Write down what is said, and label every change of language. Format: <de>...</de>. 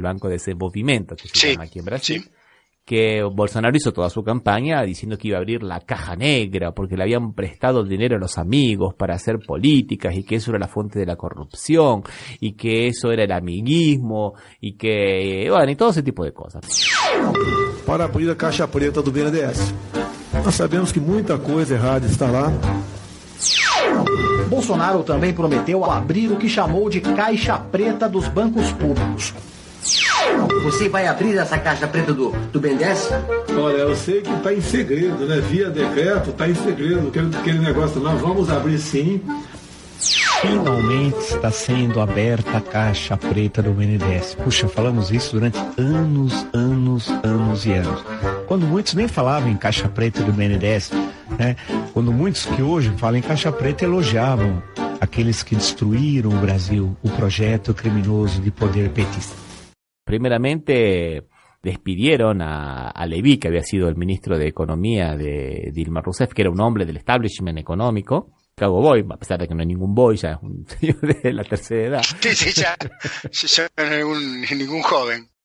<es>Del Banco de Desenvolvimiento, que se llama aquí en Brasil. Sí. Que Bolsonaro hizo toda su campaña diciendo que iba a abrir la caja negra porque le habían prestado el dinero a los amigos para hacer políticas y que eso era la fuente de la corrupción y que eso era el amiguismo y que, bueno, y todo ese tipo de cosas.</es> <pt>Para abrir a caixa preta do BNDES. Nós sabemos que muita coisa errada está lá. Bolsonaro também prometeu abrir o que chamou de caixa preta dos bancos públicos. Você vai abrir essa caixa preta do BNDES? Olha, eu sei que está em segredo, né? Via decreto, está em segredo. Aquele negócio, nós vamos abrir sim. Finalmente está sendo aberta a caixa preta do BNDES. Puxa, falamos isso durante anos e anos. Quando muitos nem falavam em caixa preta do BNDES, né? Quando muitos que hoje falam em caixa preta elogiavam aqueles que destruíram o Brasil, o projeto criminoso de poder petista.</pt> <es>Primeramente despidieron a Levy, que había sido el ministro de Economía de Dilma Rousseff, que era un hombre del establishment económico. Chicago Boy, a pesar de que no hay ningún boy, ya es un señor de la tercera edad. Sí, ya no es ningún joven.</es>